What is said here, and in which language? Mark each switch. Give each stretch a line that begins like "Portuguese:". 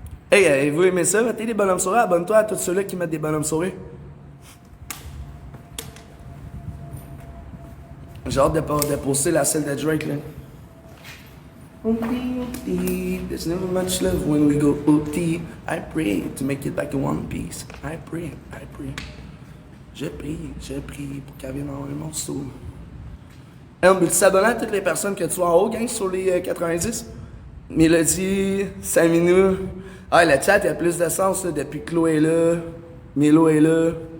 French: Hey, avez-vous aimé ça? Mettez des bonhommes sourires, abonne-toi à tous ceux-là qui mettent des bonhommes sourires. J'ai hâte de poster la selle de Drake, là.
English: OT, there's never much love when we go OT. I pray to make it back in one piece. I pray.
French: Je prie pour qu'elle vienne en un morceau. Hey, on peut s'abonner à toutes les personnes que tu vois en haut, gang, sur les 90. Mélodie, Saminou. Ah, le chat, il y a plus de sens, là, depuis que Chloé est là, Mélo est là.